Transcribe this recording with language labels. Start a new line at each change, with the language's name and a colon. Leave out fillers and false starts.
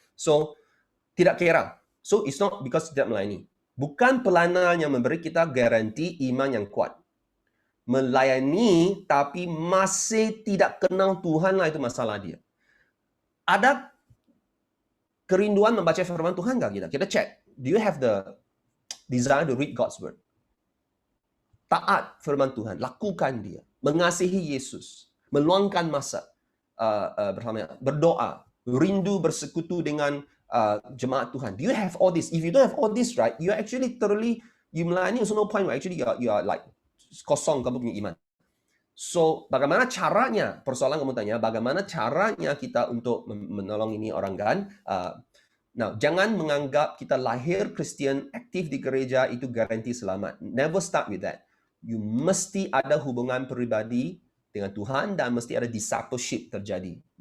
English: So,
Malay: tidak kira.
English: So, it's not because
Malay: tidak melayani. Bukan pelayanan yang memberi kita garanti iman yang kuat. Melayani tapi masih tidak kenal Tuhanlah, itu masalah dia. Ada kerinduan membaca firman Tuhan nggak kita? Kita check.
English: Do you have the desire to read God's word?
Malay: Taat firman Tuhan, lakukan dia. Mengasihi Yesus, meluangkan masa bersama, berdoa, rindu bersekutu dengan jemaat Tuhan.
English: Do you have all this? If you don't have all this, right, you actually thoroughly, you melayani, so no point, actually you are like
Malay: kosong kamu punya iman. So, bagaimana caranya? Persoalan kamu tanya, bagaimana caranya kita untuk menolong ini orang kan? Now, jangan menganggap kita lahir Kristian aktif di gereja itu garanti selamat.
English: Never start with that.
Malay: You mesti ada hubungan pribadi dengan Tuhan dan mesti ada discipleship terjadi.